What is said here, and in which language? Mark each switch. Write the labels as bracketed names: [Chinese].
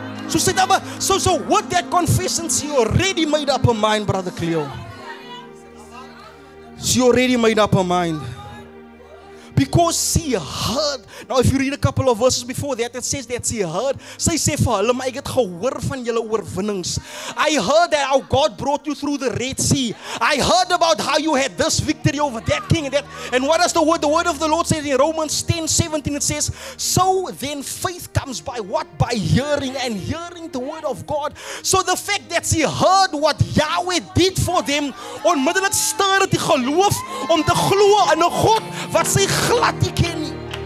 [English] So with that confession, she already made up her mind, Brother Cleo. She already made up her mind. Because she heard. Now if you read a couple of verses before that, it says that she heard. [Afrikaans] Sy sê vir hulle, maar ek het gehoor van julle oorwinnings. [English] I heard that how God brought you through the Red Sea. I heard about how you had this victory over that king and that. And what does the word? The word of the Lord says in Romans 10:17, it says, so then faith comes by what? By hearing, and hearing the word of God. So the fact that she heard what Yahweh did for them, [Afrikaans] onmiddellik stir dit die geloof om te glo in 'n God wat sy glad nie ken nie.